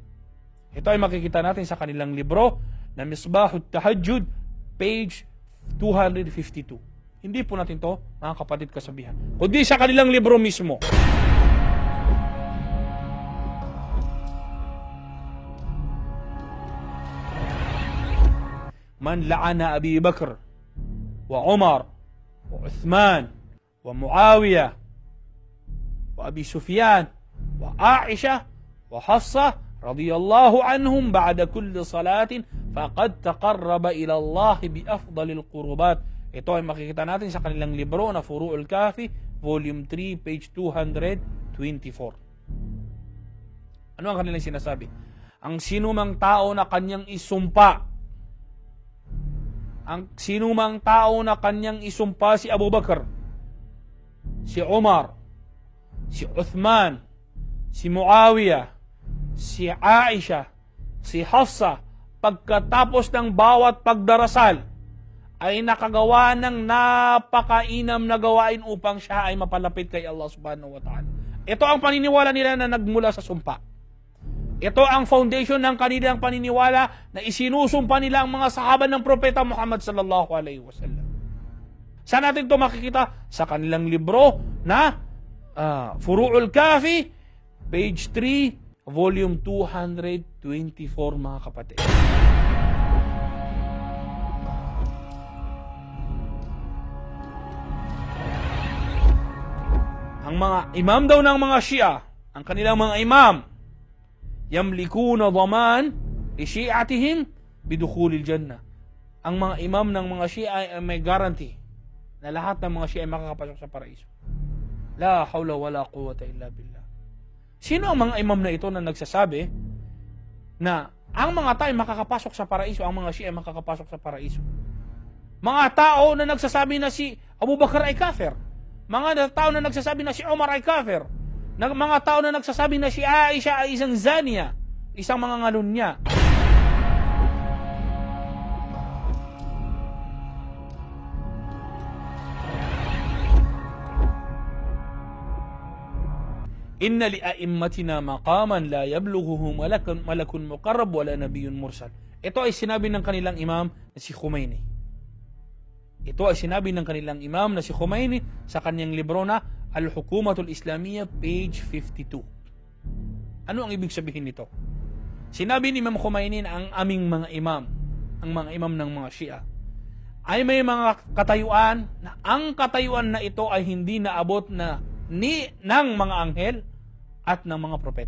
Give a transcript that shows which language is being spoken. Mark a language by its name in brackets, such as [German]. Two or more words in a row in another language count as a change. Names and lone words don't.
[Filipino] Ito ay makikita natin sa kanilang libro na Misbahut Tahajjud, page 252. Hindi po natin to, mga kapatid, kasabihan, kundi sa kanilang libro mismo. [Arabic] من لعن أبي بكر وعمر وعثمان ومعاوية وأبي سفيان وعائشة وحفصة رضي الله عنهم بعد كل صلاة فقد تقرب إلى الله بأفضل القربات. [Filipino] Ito ay makikita natin sa kanilang libro na Furu'ul Kafi, volume 3, page 224. Ano ang kanilang sinasabi? Ang sinumang tao na kanyang isumpa, si Abu Bakr, si Umar, si Uthman, si Muawiyah, si Aisha, si Hafsa, pagkatapos ng bawat pagdarasal, ay nakagawa ng napakainam na gawain upang siya ay mapalapit kay Allah [Arabic] سبحانه وتعالى. [Filipino] Ito ang paniniwala nila na nagmula sa sumpa. Ito ang foundation ng kanilang paniniwala na isinusumpa nila ang mga sahaba ng Propeta Muhammad [Arabic] صلى الله عليه وسلم. [Filipino] Saan natin ito makikita? Sa kanilang libro na Furu'ul Kafi, page 3, volume 224, mga kapatid. Ang mga imam daw ng mga Shia, ang kanilang mga imam, [Arabic] يملكون ضمانا لشيعتهم بدخول الجنة. [Filipino] Ang mga imam ng mga Shia ay may guarantee na lahat ng mga Shia ay makakapasok sa paraiso. [Arabic] لا حول ولا قوة إلا بالله. [Filipino] Sino ang mga imam na ito na nagsasabi na ang mga tao ay makakapasok sa paraiso, ang mga Shia ay makakapasok sa paraiso? Mga tao na nagsasabi na si Abu Bakr ay kafir. Mga tao na nagsasabi na si Umar ay kafir. Mga tao na nagsasabi na si Aisha ay isang zaniya, isang mga ngalunya. [Arabic] إن لأئمتنا مقاما لا يبلغه ملك مقرب ولا نبي مرسل. [Filipino] Ito ay sinabi ng kanilang imam na si Khomeini. Ito ay sinabi ng kanilang imam na si Khomeini sa kanyang libro na Al-Hukumatul Islamiyya, page 52. Ano ang ibig sabihin nito? Sinabi ni Imam Khomeini na ang aming mga imam, ang mga imam ng mga Shia, ay may mga katayuan na ang katayuan na ito ay hindi naabot na ng mga anghel at ng mga propeta.